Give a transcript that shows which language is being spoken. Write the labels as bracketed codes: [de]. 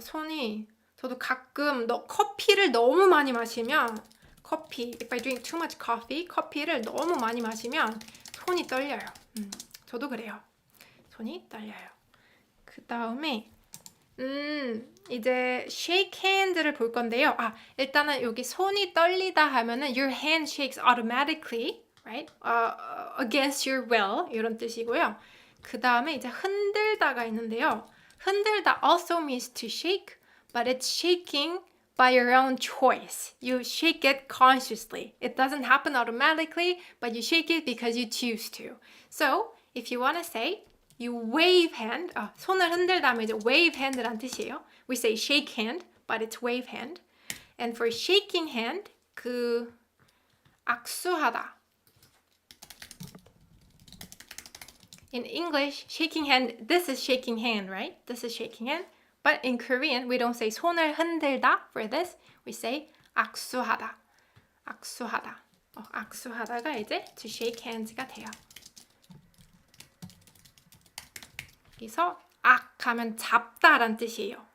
[ko] 손이 저도 가끔 커피를 너무 많이 마시면 [en] if I drink too much coffee, [ko] 커피를 너무 많이 마시면 손이 떨려요. 저도 그래요. 손이 떨려요. 그 다음에 이제 shake hand를 볼 건데요. 일단은 여기 손이 떨리다 하면은 [en] your hand shakes automatically, right? Against your will [ko] 이런 뜻이고요. 그 다음에 이제 흔들다가 있는데요. [en] 흔들다 also means to shake, but it's shaking by your own choice. You shake it consciously. It doesn't happen automatically, but you shake it because you choose to. So, if you want to say, you wave hand. [ko] 손을 흔들다면 이제 wave hand란 뜻이에요. [en] We say shake hand, but it's wave hand. And for shaking hand, 악수하다. In English, shaking hand, this is shaking hand, right? This is shaking hand. But in Korean, we don't say [ko] 손을 흔들다 [en] for this. [ko] We say 악수하다. 악수하다. 악수하다가 이제 to shake hands가 돼요. 여기서 하면 잡다란 뜻이에요.